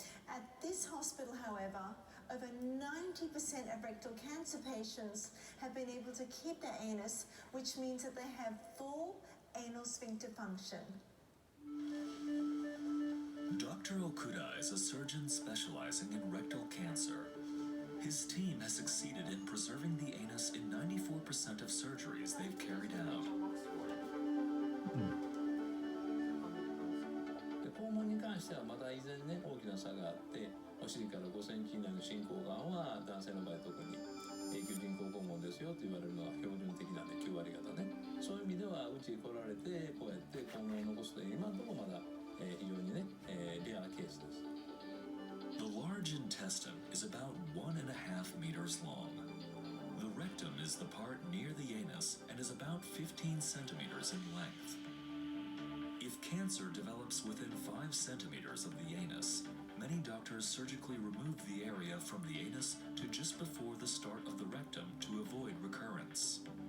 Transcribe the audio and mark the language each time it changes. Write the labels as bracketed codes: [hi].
[en] At this hospital, however, over 90% of rectal cancer patients have been able to keep their anus, which means that they have full anal sphincter function. Dr. Okuda is a surgeon specializing in rectal cancer. His team has succeeded in preserving the anus in 94% of surgeries they've carried out. [ja] 肛門に関してはまだ依然ね大きな差があってお尻から5センチ以内の進行がんは男性の場合特に永久人工肛門ですよと言われるのが標準的なんで9割方ねそういう意味ではうちに来られてこうやって肛門を残すという今のところまだ非常にねレアケースです。 [en] The large intestine is about 1.5 meters long. The rectum is the part near the anus and is about 15 centimeters in length. If cancer develops within 5 centimeters of the anus, many doctors surgically remove the area from the anus to just before the start of the rectum to avoid recurrence.